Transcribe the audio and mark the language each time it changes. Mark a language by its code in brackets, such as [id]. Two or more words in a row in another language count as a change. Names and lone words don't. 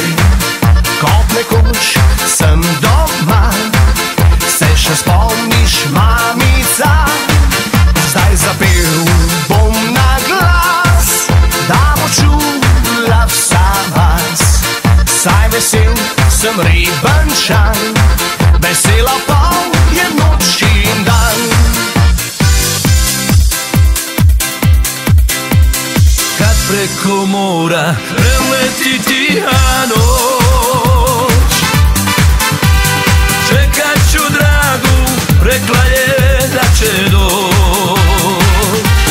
[sl] Kot nekoč sem doma, se še spomniš, mamica? Zdaj zapel bom na glas, da bo čula vsa vas. Saj vesel sem Ribenčan, vesela pa je noč in dan. [hr] Kad preko mora preleti tiha noć, čekat ću dragu, rekla je da će doć.